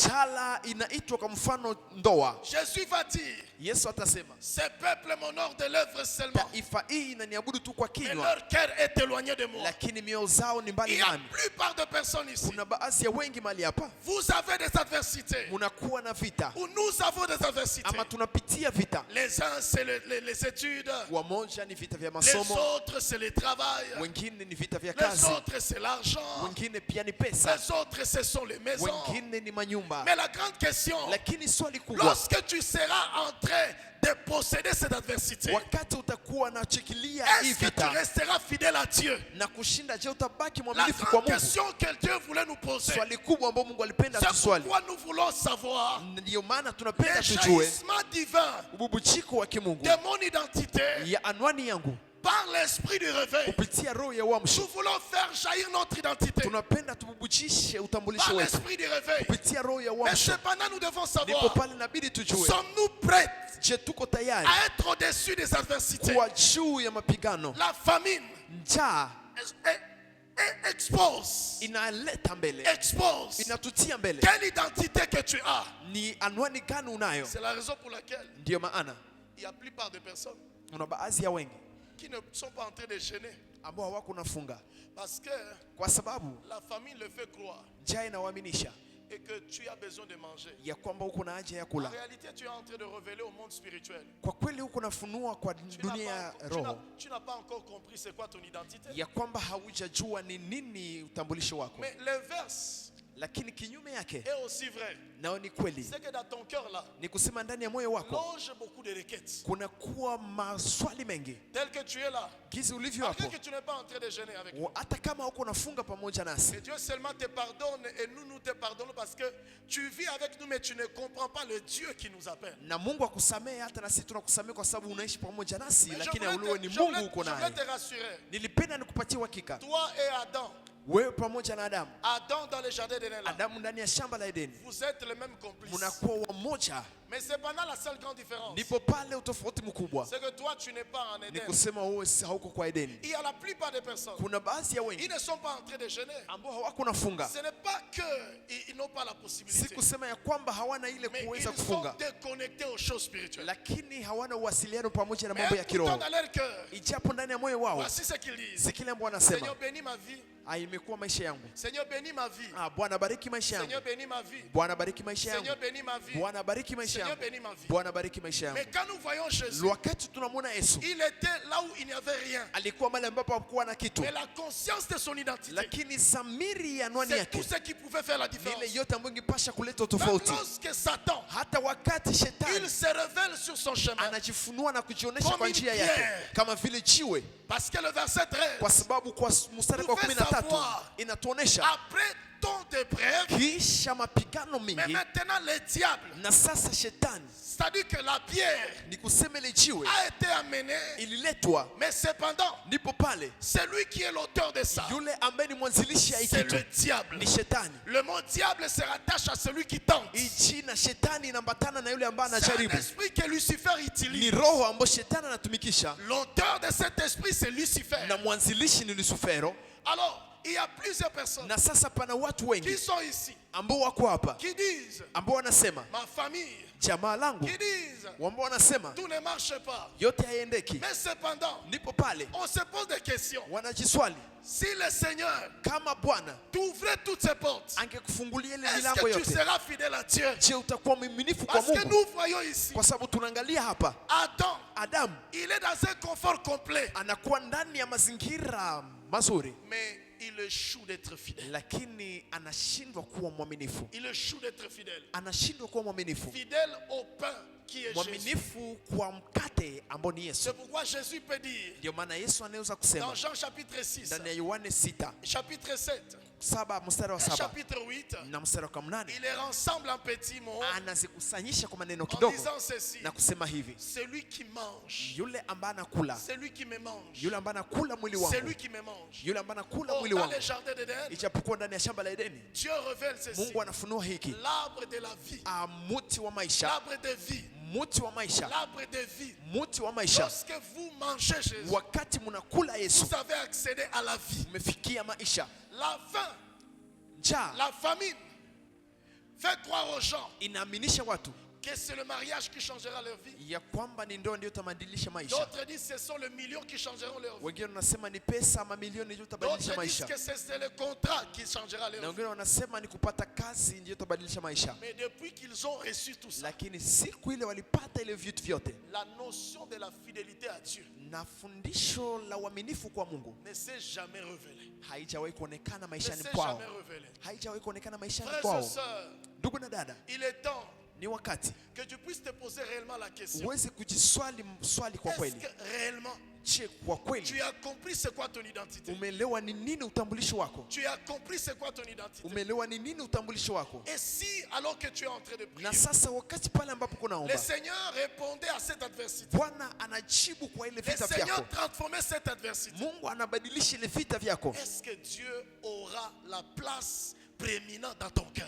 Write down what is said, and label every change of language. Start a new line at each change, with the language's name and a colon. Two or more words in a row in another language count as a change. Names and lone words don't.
Swahili: Njala inaitwa kwa mfano ndoa.
French: Jésus va dire,
Swahili: Yesu atasema
French: ce peuple m'honore de l'œuvre seulement,
Swahili: taifa hii inaniabudu tu kwa
French: mais
Swahili: kinywa,
French: leur cœur est éloigné de moi.
Swahili: lakini mioyo zao ni
French: Il
Swahili: mbali
French: y a
Swahili: nami.
French: plupart de personnes ici.
Swahili: Kuna baadhi ya wengi mahali hapa
French: Vous avez des adversités,
Swahili: munakuwa na vita
French: ou nous avons des adversités.
Swahili: ama tunapitia vita.
French: Les uns, c'est les études.
Swahili: Wamoja ni vita vya
French: Les
Swahili: masomo,
French: autres, c'est le travail.
Swahili: wengine ni vita vya
French: Les
Swahili: kazi,
French: autres, c'est l'argent.
Swahili: wengine pia ni pesa,
French: Les autres, ce sont les maisons.
Swahili: wengine ni manyumba.
French: Mais la grande question,
Swahili: Lakini swali kubwa,
French: lorsque tu seras en train de posséder cette adversité,
Swahili: wakati utakuwa nachikilia hii
French: est-ce que tu
Swahili: vita
French: resteras fidèle à Dieu?
Swahili: na kushinda, je, utabaki
French: La
Swahili: mwaminifu kwa
French: grande
Swahili: Mungu?
French: question que Dieu voulait nous poser,
Swahili: Swali kubwa ambao Mungu alipenda
French: c'est
Swahili: tuswali.
French: pourquoi nous voulons savoir
Swahili: Ndiyo maana tunapenda
French: le
Swahili: tujue
French: jaillissement divin
Swahili: ububujiko wa kimungu
French: de mon identité
Swahili: ya anwani yangu
French: par l'esprit du réveil.
Swahili: kupitia roho ya uamsho.
French: Nous voulons faire jaillir notre identité
Swahili: Tunapenda tububujishe utambulisho
French: par
Swahili: wetu
French: l'esprit du réveil.
Swahili: kupitia roho ya
French: Mais
Swahili: uamsho.
French: cependant, nous devons
Swahili: Ndipo
French: savoir,
Swahili: pale inabidi tujue,
French: sommes-nous prêts
Swahili: je, tuko tayari
French: à être au-dessus des adversités?
Swahili: kuwa juu ya mapigano?
French: La famine
Swahili: Njaa
French: expose,
Swahili: inaleta mbele, inatutia mbele.
French: quelle identité que tu as.
Swahili: Ni anwani gani unayo?
French: C'est la raison pour laquelle
Swahili: Ndiyo maana
French: il y a plupart de personnes
Swahili: kuna baadhi ya wengi
French: qui ne sont pas en train de gêner
Swahili: ambao hawako nafunga
French: parce que
Swahili: kwa sababu
French: la famine le fait croire
Swahili: njaa inawaaminisha
French: et que tu as besoin de manger.
Swahili: ya kwamba uko na haja ya
French: En
Swahili: kula.
French: réalité, tu es en train de révéler au monde spirituel.
Swahili: Kwa kweli huko nafunua kwa dunia ya roho
French: Tu n'as pas encore compris c'est quoi ton identité.
Swahili: ya kwamba haujajua ni nini utambulisho wako.
French: Mais l'inverse
Swahili: Lakini kinyume yake
French: est aussi vrai.
Swahili: nao ni kweli,
French: C'est que dans ton cœur là,
Swahili: ni kusema ndani ya moyo wako
French: loge beaucoup de requêtes.
Swahili: kuna kuwa maswali mengi.
French: Tel que tu es là,
Swahili: Gizi ulivyo
French: malgré
Swahili: hapo,
French: que tu n'es pas en train de gêner avec nous.
Swahili: hata kama huko nafunga pamoja nasi,
French: Et Dieu seulement te pardonne et nous te pardonnons parce que tu vis avec nous mais tu ne comprends pas le Dieu qui nous appelle.
Swahili: na Mungu akusamehe, hata nasi tunakusamehe kwa sababu unaishi pamoja nasi,
French: Mais
Swahili: lakini
French: je
Swahili: auliwe ni
French: voulais
Swahili: Mungu uko
French: te
Swahili: naye.
French: rassurer.
Swahili: Nilipenda nikupatie uhakika,
French: Toi et Adam,
Swahili: wewe pamoja na Adamu,
French: Adam dans le jardin d'Éden là,
Swahili: Adamu ndani ya shamba la Edeni,
French: vous êtes le même complice.
Swahili: mnakuwa wamoja.
French: Mais cependant la seule grande différence,
Swahili: Ndipo pale utofauti mkubwa
French: c'est que toi tu n'es pas en
Swahili: ni
French: Éden.
Swahili: kusema wewe hauko kwa Edeni.
French: Il y a la plupart des personnes,
Swahili: Kuna baadhi ya
French: ils
Swahili: wengi
French: ne sont pas en train de jeûner.
Swahili: ambao hawako nafunga,
French: Ce n'est pas que ils n'ont pas la
Swahili: si
French: possibilité,
Swahili: kusema ya kwamba hawana ile
French: mais
Swahili: kuweza
French: ils sont
Swahili: kufunga,
French: déconnectés aux choses spirituelles.
Swahili: lakini hawana uwasiliano pamoja na
French: Mais
Swahili: mambo ya
French: écoutant
Swahili: kiroho.
French: dans leur cœur,
Swahili: Ijapo ndani ya moyo wao
French: voici ce qu'ils disent.
Swahili: si kile ambao wanasema,
French: Seigneur, bénis ma vie.
Swahili: imekuwa maisha yangu.
French: Seigneur, bénis ma vie.
Swahili: Bwana bariki maisha yangu.
French: Seigneur, bénis ma vie.
Swahili: Bwana bariki maisha yangu.
French: Seigneur, bénis ma vie.
Swahili: Bwana bariki maisha
French: Seigneur,
Swahili: yangu.
French: bénis ma vie.
Swahili: Bwana bariki maisha yangu.
French: Mais quand nous voyons Jésus,
Swahili: Wakati tunamwona Yesu,
French: il était là où il n'y avait rien.
Swahili: alikuwa mahali ambapo hakuwa na kitu,
French: Mais la conscience de son identité,
Swahili: lakini samiri ya anwani
French: c'est
Swahili: yake
French: tout ce qui pouvait faire la
Swahili: ni
French: différence.
Swahili: ile yote ambayo ingepasha kuleta
French: Même
Swahili: tofauti.
French: lorsque Satan,
Swahili: Hata wakati
French: il
Swahili: shetani
French: se révèle sur son chemin.
Swahili: anajifunua na kujionyesha
French: Comme
Swahili: kwa
French: une
Swahili: njia
French: pierre.
Swahili: yake kama vile jiwe,
French: Parce que le verset 13,
Swahili: kwa sababu kwa mstari wa
French: Pouvez
Swahili: 13
French: savoir.
Swahili: inatuonesha
French: après tant d'épreuves,
Swahili: kisha mapigano
French: mais
Swahili: mingi,
French: maintenant le diable,
Swahili: na sasa shetani,
French: c'est-à-dire que la pierre
Swahili: ni kusema ile jiwe
French: a été amenée,
Swahili: ililetwa,
French: mais cependant,
Swahili: ndipo pale
French: c'est lui qui est l'auteur de ça.
Swahili: yule ambaye ni mwanzilishi ya
French: C'est
Swahili: kitu
French: le diable.
Swahili: ni shetani.
French: Le mot diable se rattache à celui qui tente.
Swahili: Hii jina shetani inaambatana na yule ambaye
French: C'est un
Swahili: anajaribu,
French: esprit que Lucifer
Swahili: ni
French: utilise.
Swahili: roho ambayo shetani anatumikisha,
French: L'auteur de cet esprit, c'est Lucifer.
Swahili: na mwanzilishi ni Lucifero.
French: Alors, il y a plusieurs personnes
Swahili: Na sasa pana watu
French: qui
Swahili: wengi
French: sont ici,
Swahili: ambao wako hapa,
French: qui disent,
Swahili: ambao wanasema
French: ma famille,
Swahili: jamaa langu,
French: qui disent,
Swahili: ambao wanasema
French: tout ne marche pas.
Swahili: yote haiendeki.
French: Mais cependant,
Swahili: Ndipo pale
French: on se pose des questions.
Swahili: wanajiswali,
French: Si le Seigneur
Swahili: kama Bwana
French: t'ouvrait toutes ses portes,
Swahili: angekufungulia ile
French: est-ce
Swahili: milango
French: que tu
Swahili: yote,
French: seras fidèle à Dieu?
Swahili: je utakuwa mwaminifu kwa
French: Parce que
Swahili: Mungu?
French: nous voyons ici,
Swahili: Kwa sababu tunaangalia hapa,
French: Adam,
Swahili: Adamu
French: il est dans un confort complet,
Swahili: anakuwa ndani ya mazingira mazuri,
French: mais il échoue d'être fidèle.
Swahili: lakini anashindwa kuwa mwaminifu,
French: Il échoue d'être fidèle.
Swahili: anashindwa kuwa mwaminifu,
French: Fidèle au pain qui est Jésus.
Swahili: mwaminifu kwa mkate ambao ni Yesu.
French: C'est pourquoi Jésus peut dire
Swahili: Ndio maana Yesu anaweza
French: dans
Swahili: kusema
French: Jean chapitre 6,
Swahili: ndani ya Yohane 6
French: chapitre 7,
Swahili: 7 mstari wa
French: et
Swahili: 7
French: chapitre 8,
Swahili: na mstari wa 8,
French: il les rassemble en petits mots
Swahili: anazikusanyisha kwa maneno
French: en
Swahili: kidogo
French: disant ceci.
Swahili: na kusema hivi:
French: Celui qui mange,
Swahili: yule ambaye anakula,
French: celui qui me mange,
Swahili: yule ambaye anakula mwili wangu,
French: celui qui me mange.
Swahili: yule ambaye anakula
French: Or,
Swahili: mwili
French: dans
Swahili: wangu.
French: le jardin d'Éden,
Swahili: Ijapokuwa ndani ya shamba la Edeni
French: Dieu révèle ceci.
Swahili: Mungu anafunua hiki,
French: L'arbre de la vie,
Swahili: muti wa maisha,
French: l'arbre de vie,
Swahili: muti wa maisha,
French: l'arbre de vie.
Swahili: muti wa maisha.
French: Lorsque vous mangez Jésus,
Swahili: Wakati mnakula Yesu,
French: vous avez accédé à la vie.
Swahili: umefikia maisha.
French: La faim,
Swahili: Njaa
French: la famine fait croire aux gens
Swahili: inaaminisha watu
French: que c'est le mariage qui changera leur vie.
Swahili: ya kwamba ni ndoa ndio itabadilisha maisha.
French: D'autres disent que ce sont les millions qui changeront leur vie.
Swahili: Wengine wanasema ni pesa mamilioni ndio itabadilisha
French: D'autres disent
Swahili: maisha,
French: que c'est le contrat qui changera
Swahili: na
French: leur vie.
Swahili: wengine wanasema ni kupata kazi ndio itabadilisha maisha.
French: Mais depuis qu'ils ont reçu tout ça,
Swahili: Lakini siku ile walipata ile vitu vyote,
French: la notion de la fidélité à Dieu
Swahili: na fundisho la uaminifu kwa Mungu
French: ne s'est jamais révélée.
Swahili: haijawahi kuonekana
French: Ne
Swahili: maishani
French: s'est
Swahili: kwao,
French: jamais révélée.
Swahili: haijawahi kuonekana maishani
French: Frères et
Swahili: kwao.
French: sœurs,
Swahili: Ndugu na dada,
French: il est temps
Swahili: ni wakati
French: que tu puisses te poser réellement la question.
Swahili: uweze kujiswali swali kwa
French: Est-ce
Swahili: kweli.
French: que réellement
Swahili: Je, kwa
French: tu
Swahili: kweli
French: as compris c'est quoi ton identité?
Swahili: umeelewa ni nini utambulisho wako?
French: Tu as compris c'est quoi ton identité?
Swahili: Umeelewa ni nini utambulisho wako?
French: Et si, alors que tu es en train de prier,
Swahili: Na sasa wakati pale ambapo
French: le
Swahili: kunaomba,
French: Seigneur répondait à cette adversité,
Swahili: Bwana anajibu kwa ile
French: le
Swahili: vita
French: Seigneur
Swahili: vyako,
French: transformait cette adversité,
Swahili: Mungu anabadilisha ile vita vyako.
French: est-ce que Dieu aura la place prééminente dans ton cœur?